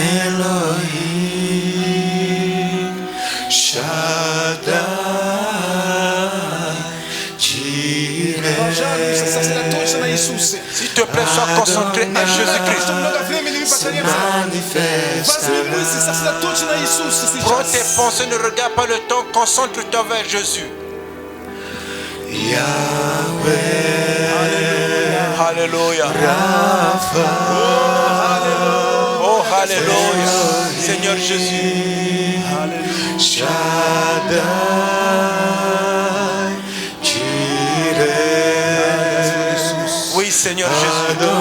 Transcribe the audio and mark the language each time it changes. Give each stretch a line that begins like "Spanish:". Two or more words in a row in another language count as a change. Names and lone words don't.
Russian: Элохим, Шаддай, Чире. Пожалуйста, сосредоточься на Иисусе.
French: S'il te plaît, sois concentré à Jésus-Christ.
Russian: Много времени мы потеряемся. Возьми мысли, сосредоточься на Иисусе
French: Prends tes
Russian: сейчас.
French: pensées, ne regarde pas le temps, concentre-toi vers Jésus. Alléluia. Oh, Alléluia. Seigneur Jésus. Oui, Seigneur Jésus.